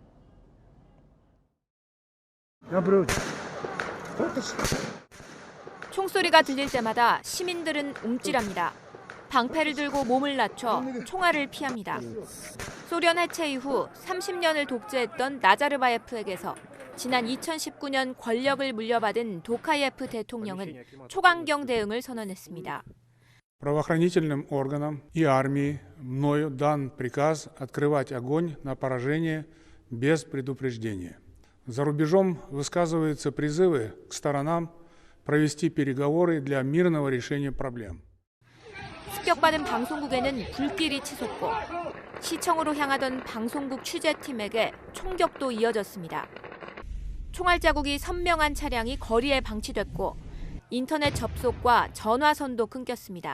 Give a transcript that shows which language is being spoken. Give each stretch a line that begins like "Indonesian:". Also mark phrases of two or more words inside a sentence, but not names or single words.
Korean: 총소리가 들릴 때마다 시민들은 움찔합니다. 방패를 들고 몸을 낮춰 총알을 피합니다. 소련 해체 이후 30년을 독재했던 나자르바예프에게서 지난 2019년 권력을 물려받은 도카예프 대통령은 초강경 대응을 선언했습니다.
Russian: Правоохранительным органам и армии мною дан приказ открывать огонь на поражение без предупреждения. За рубежом высказываются призывы к сторонам провести переговоры для мирного решения проблем.
Korean: 습격받은 방송국에는 불길이 치솟고 시청으로 향하던 방송국 취재팀에게 총격도 이어졌습니다. 총알 자국이 선명한 차량이 거리에 방치됐고 인터넷 접속과 전화선도 끊겼습니다.